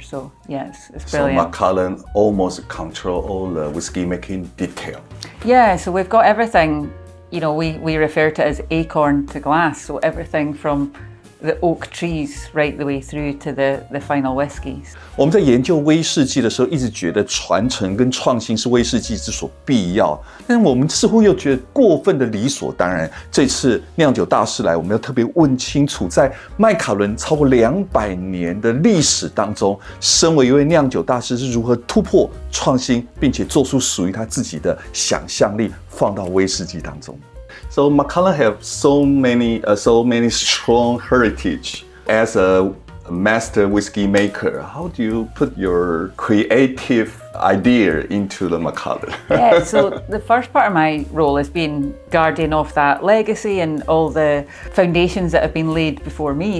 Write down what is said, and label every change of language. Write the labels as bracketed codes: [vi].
[en] So yes, it's brilliant. So Macallan almost control all the whiskey making detail. Yeah, so we've got everything. You know, we refer to it as acorn to glass. So everything from the oak trees right the way through to the final whiskies. [zh] 我们在研究威士忌的时候，一直觉得传承跟创新是威士忌之所必要，但是我们似乎又觉得过分的理所当然。这次酿酒大师来，我们要特别问清楚，在麦卡伦超过200年的历史当中，身为一位酿酒大师是如何突破创新，并且做出属于他自己的想象力，放到威士忌当中。 [en] So Macallan have so many strong heritage as a master whiskey maker. How do you put your creative idea into the Macallan? Yeah, so the first part of my role has been guardian of that legacy and all the foundations that have been laid before me.